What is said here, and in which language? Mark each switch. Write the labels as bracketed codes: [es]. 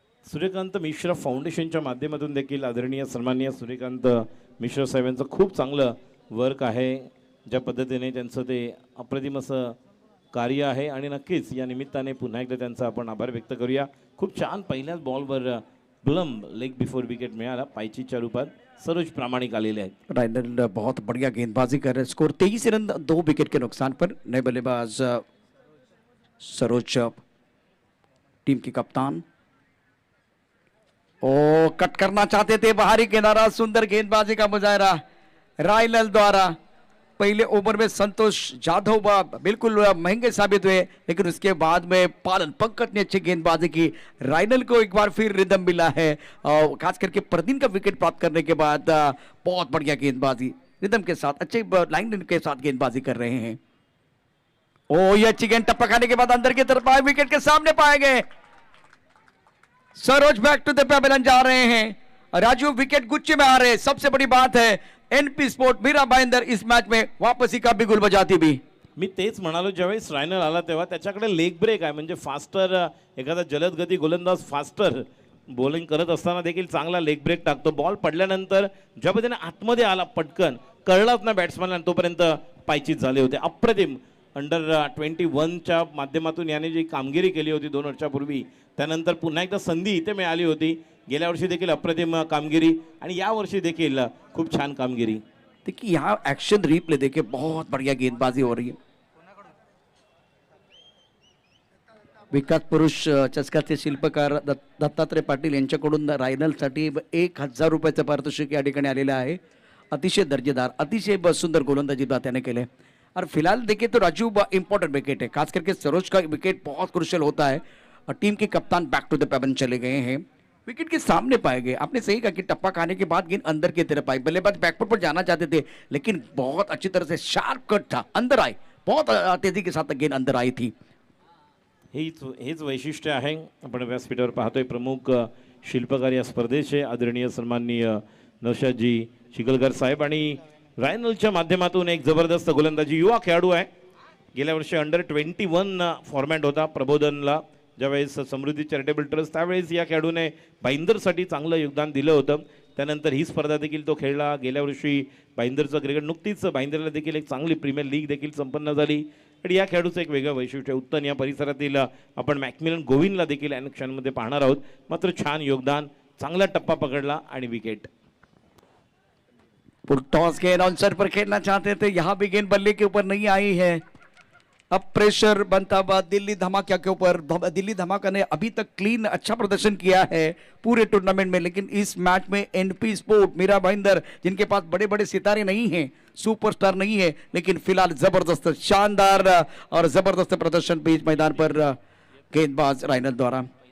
[mr] सूर्यकांत मिश्रा फाउंडेशनच्या माध्यमातून देखील आदरणीय सन्माननीय सूर्यकांत मिश्रा साहेबांचं खूप चांगलं वर्क आहे। ज्या पद्धतीने त्यांचं ते अप्रतिम असं कार्य आहे आणि नक्कीच या निमित्ताने पुन्हा एकदा त्यांचा आपण आभार व्यक्त करूया। खूप छान पहिल्याच बॉलवर ब्लम लेग बिफोर विकेट मिळाला, पायचीच्या रूपात सरोज प्रामाणिक आलेले आहेत। [hi] राइनल बहुत बढ़िया गेंदबाजी कर रहे, स्कोर 23 रन 2 विकेट के नुकसान पर। नए बल्लेबाज सरोज टीम की कप्तान, ओ कट करना चाहते थे बाहरी किनारा, सुंदर गेंदबाजी का मुजाहरा राइनल द्वारा। पहले ओवर में संतोष जाधव बिल्कुल महंगे साबित हुए, लेकिन उसके बाद में पालन पंकज ने अच्छी गेंदबाजी की। राइनल को एक बार फिर रिदम मिला है और खास करके प्रदीन का विकेट प्राप्त करने के बाद बहुत बढ़िया गेंदबाजी रिदम के साथ, अच्छे लाइन के साथ गेंदबाजी कर रहे हैं। ओ ये अच्छी गेंद टप्पा खाने के बाद अंदर की तरफ आए, विकेट के सामने पाए गए। Saroj [en] back to the pavilion [hi] जा रहे हैं। राजू विकेट गुच्छे में आ रहे हैं। सबसे बड़ी बात है एनपी स्पोर्ट मीरा भाईंदर इस मैच में वापसी का बिगुल बजाती भी। [mr] मी तेच म्हणालो, ज्यावेळेस रायनल आला तेव्हा त्याच्याकडे लेग ब्रेक आहे, म्हणजे फास्टर एखादा जलद गती गोलंदाज फास्टर बॉलिंग करत असताना देखील चांगला लेग ब्रेक टाकतो. बॉल पडल्यानंतर ज्या पद्धतीने आतमध्ये आला पटकन कळलाच ना बॅट्समॅनला, तोपर्यंत पायचीत झाले होते. अप्रतिम अंडर 21च्या माध्यमातून याने जी कामगिरी केली होती 2 वर्षापूर्वी, त्यानंतर पुन्हा एकदा संधी इथे मिळाली होती. गेल्या वर्षी देखील अप्रतिम कामगिरी आणि या वर्षी देखील खूप छान कामगिरी. [hi] देखिए यहाँ एक्शन रिप्ले देखिए, बहुत बढ़िया गेंदबाजी हो रही है। [mr] विकास पुरुष चषकाचे शिल्पकार दत्तात्रय पाटील यांच्याकडून रायनलसाठी 1000 रुपयाचं पारितोषिक या ठिकाणी आलेलं आहे। अतिशय दर्जेदार, अतिशय सुंदर गोलंदाजी त्याने केले। [hi] और फिलहाल देखिए तो राजू इंपॉर्टेंट विकेट है, खास करके सरोज का विकेट बहुत क्रुशियल होता है। और टीम के कप्तान [en] back to the pavilion [hi] चले गए हैं, विकेट के सामने पाए गए। आपने सही कहा कि टप्पा खाने के बाद गेंद अंदर की तरफ आई, बल्लेबाज बैकफुट पर जाना चाहते थे, लेकिन बहुत अच्छी तरह से शार्प कट था, अंदर आई, बहुत तेजी के साथ गेंद अंदर आई थी। [mr] हेच वैशिष्ट्य आहे. आपण व्यासपीठावर पाहतोय प्रमुख शिल्पकार या स्पर्धेचे आदरणीय सन्माननीय नौशादजी शिकलकर साहेब, आणि रायनलच्या माध्यमातून एक जबरदस्त गोलंदाजी युवा खेळाडू आहे. गेल्या वर्षी अंडर 21 फॉर्मॅट होता प्रबोधनला, ज्यावेळेस समृद्धी चॅरिटेबल ट्रस्ट, त्यावेळेस या खेळाडूने भाईंदरसाठी चांगलं योगदान दिलं होतं. त्यानंतर ही स्पर्धा देखील तो खेळला. गेल्या वर्षी भाईंदरचं क्रिकेट, नुकतीच भाईंदरला देखील एक चांगली प्रीमियर लीग देखील संपन्न झाली. आणि या खेळाडूचं एक वेगळं वैशिष्ट्य उत्तन या परिसरातील आपण मॅकमिलन गोविंदला देखील ॲक्शनमध्ये पाहणार आहोत. मात्र छान योगदान, चांगला टप्पा पकडला आणि विकेट. [hi] टॉस गेंद आउटसाइड पर खेलना चाहते थे, यहाँ भी गेंद बल्ले के ऊपर नहीं आई है। अब प्रेशर बनता हुआ दिल्ली धमाका के ऊपर। दिल्ली धमाका ने अभी तक क्लीन अच्छा प्रदर्शन किया है पूरे टूर्नामेंट में, लेकिन इस मैच में एनपी स्पोर्ट मीरा भाईंदर, जिनके पास बड़े बड़े सितारे नहीं हैं, सुपरस्टार नहीं है, लेकिन फिलहाल जबरदस्त शानदार और जबरदस्त प्रदर्शन बीच मैदान पर गेंदबाज रायनल द्वारा।